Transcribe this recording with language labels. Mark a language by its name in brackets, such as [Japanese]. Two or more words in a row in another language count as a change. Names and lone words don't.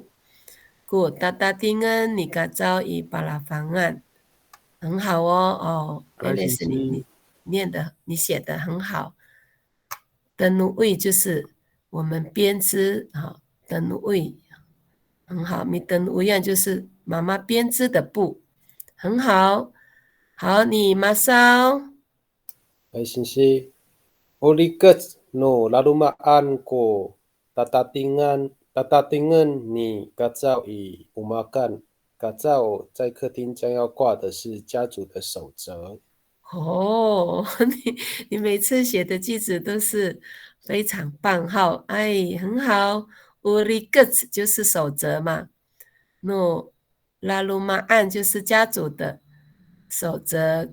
[Amis] Kuda tatingan ni Kacaw i palafangan, [Chinese] 很好哦。Alice 你念的你写的很好。的奴位就是我们编织的奴位，很好。米的奴样就是妈妈编织的布，很好。好，你马上。 [Amis] Ay sinsi. Ulikat no lalumaan ko tatatingan ni Kacaw i umakan。 [Chinese] 嘎造在客厅将要挂的是家族的守则。哦，你每次写的句子都是非常棒，好，哎，很好。Ulikat 就是守则嘛， [Amis] no lalumaan [Chinese] 就是家族的守则。